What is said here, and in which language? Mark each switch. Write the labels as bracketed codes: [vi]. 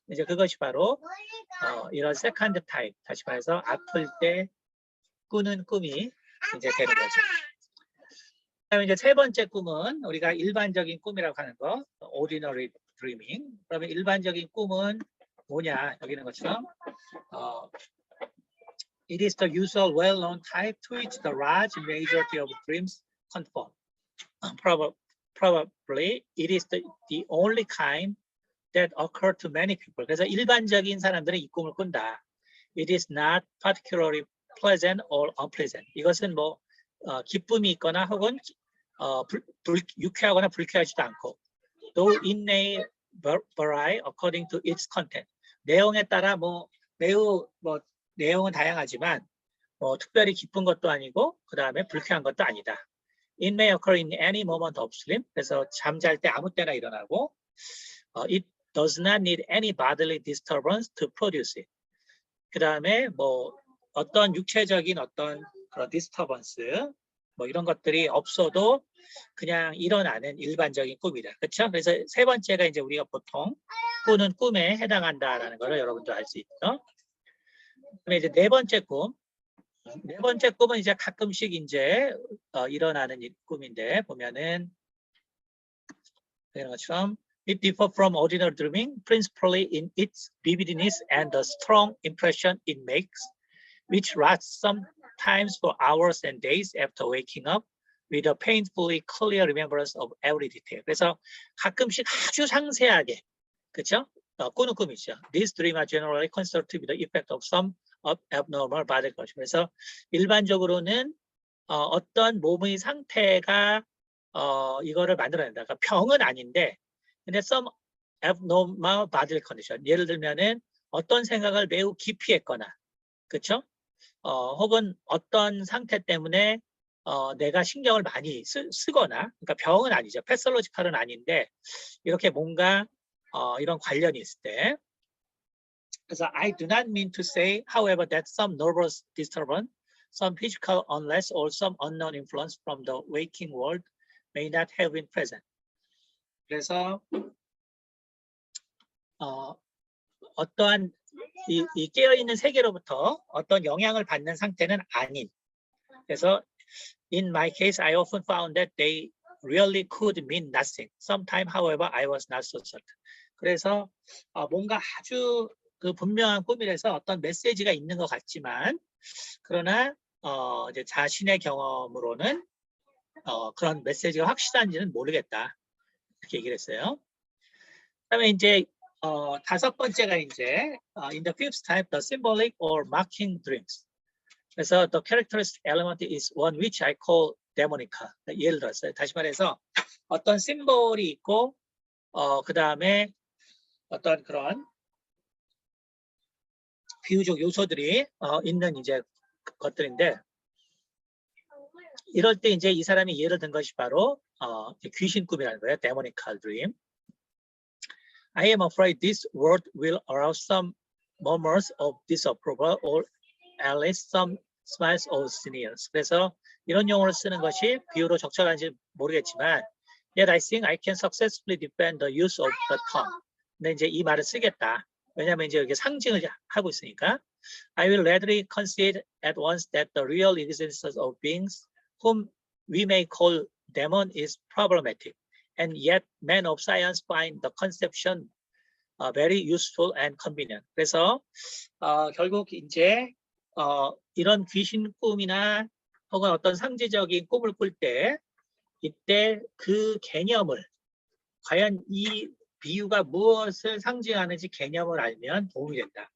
[ko] 이제 그것이 바로 이런 세컨드 타입, 다시 말해서 아플 때 꾸는 꿈이 이제 되는 거죠. 그다음에 이제 세 번째 꿈은 우리가 일반적인 꿈이라고 하는 거, [en] ordinary dreaming. [ko] 그러면 일반적인 꿈은 뭐냐? 여기는 것처럼 [en] it is the usual well-known type to which the large majority of dreams conform. Probably it is the only kind that occur to many people. [ko] 그래서 일반적인 사람들은 이 꿈을 꾼다. [en] It is not particularly pleasant or unpleasant. [ko] 이것은 뭐 기쁨이 있거나 혹은 유쾌하거나 불쾌하지도 않고 [en] though it may vary according to its content. [ko] 내용에 따라 매우 내용은 다양하지만 특별히 기쁜 것도 아니고 그 다음에 불쾌한 것도 아니다. [en] It may occur in any moment of sleep. [ko] 그래서 잠잘 때 아무 때나 일어나고 [en] it does not need any bodily disturbance to produce it. [ko] 그 다음에 어떤 육체적인 어떤 그런 disturbance 이런 것들이 없어도 그냥 일어나는 일반적인 꿈이다. 그렇죠? 그래서 세 번째가 이제 우리가 보통 꾸는 꿈에 해당한다라는 것을 여러분도 알 수 있죠. 그다음에 이제 네 번째 꿈. 네 번째 꿈은 이제 가끔씩 이제 일어나는 꿈인데 보면은 이런 것처럼 [en] it differs from ordinary dreaming principally in its vividness and the strong impression it makes, which lasts sometimes for hours and days after waking up with a painfully clear remembrance of every detail. [ko] 그래서 가끔씩 아주 상세하게, 그렇죠? 꾸는 꿈이죠. [en] These dreams are generally considered to be the effect of some abnormal body condition. [ko] 그래서 일반적으로는 어떤 몸의 상태가 이거를 만들어낸다. 그러니까 병은 아닌데, 근데 [en] some abnormal body condition. [ko] 예를 들면은 어떤 생각을 매우 깊이 했거나, 그렇죠? 혹은 어떤 상태 때문에 내가 신경을 많이 쓰거나, 그러니까 병은 아니죠. 패솔로지컬은 아닌데 이렇게 뭔가 이런 관련이 있을 때. [en] 그래서 I do not mean to say, however, that some nervous disturbance, some physical unrest or some unknown influence from the waking world may not have been present. [ko] 그래서 어떠한 이 깨어있는 세계로부터 어떤 영향을 받는 상태는 아닌. [en] 그래서 in my case, I often found that they really could mean nothing. Sometimes, however, I was not so certain. [ko] 그래서 뭔가 아주 그 분명한 꿈이라서 어떤 메시지가 있는 것 같지만, 그러나 이제 자신의 경험으로는 그런 메시지가 확실한지는 모르겠다. 이렇게 얘기를 했어요. 그다음에 이제 다섯 번째가 이제 [en] in the fifth type, the symbolic or mocking dreams. 그래서 the characteristic element is one which I call demonical. [ko] 예를 들었어요. 다시 말해서 어떤 심볼이 있고 그 다음에 어떤 그런 비유적 요소들이 있는 이제 것들인데, 이럴 때 이제 이 사람이 예를 든 것이 바로 귀신 꿈이라는 거예요. [en] demonical dream. I am afraid this word will arouse some murmurs of disapproval or at least some smiles or sneers. [ko] 그래서 이런 용어를 쓰는 것이 비유로 적절한지 모르겠지만, [en] yet I think I can successfully defend the use of the term. [ko] 근데 이제 이 말을 쓰겠다. 왜냐하면 이제 여기 상징을 하고 있으니까. [en] I will readily concede at once that the real existence of beings whom we may call demon is problematic, and yet men of science find the conception very useful and convenient. [ko] 그래서 결국 이제 이런 귀신 꿈이나 혹은 어떤 상징적인 꿈을 꿀 때 이때 그 개념을, 과연 이 비유가 무엇을 상징하는지 개념을 알면 도움이 된다.